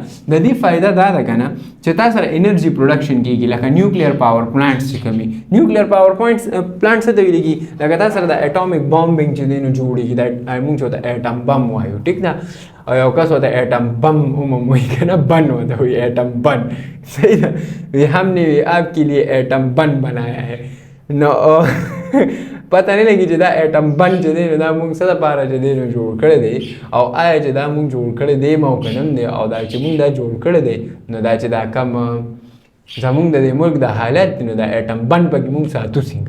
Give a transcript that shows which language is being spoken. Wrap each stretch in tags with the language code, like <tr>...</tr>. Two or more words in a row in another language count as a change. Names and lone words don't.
<ps>د دې فایده دا ده که نه چې تا سره</ps> <en>energy production</en> <ps>کېږي، لکه</ps> <en>nuclear power plants</en> <ps>چې کوم</ps> <en>nuclear power plant</en> <ps>څه ته ویل کېږي؟ لکه تا سره د</ps> <en>atomic bombing</en> <ps>چې دی نو جوړېږي، دا مونږ چې ورته</ps> <en>atom bomb</en> <ps>وایو، ټیک ده؟ او یو کس ورته</ps> <en>atom bomb</en> <ps>هم وایي که نه، بن ورته وایي اټم بن. صحیح ده؟</ps> <ur>وی ہم نے آپ کے لیے اټم بن بنایا ہے.</ur> <ps>نو پته نه لګي چې دا اټم بن چې دی نو دا مونږ څه دپاره چې دی نو جوړ کړی دی، او آیا چې دا مونږ جوړ کړی دی ما او که نه دی، او دا چې مونږ دا جوړ کړی دی نو دا چې دا کم زمونږ د دې ملک د حالت دی نو دا اټم بن پکې مونږ ساتو څنګه.</ps>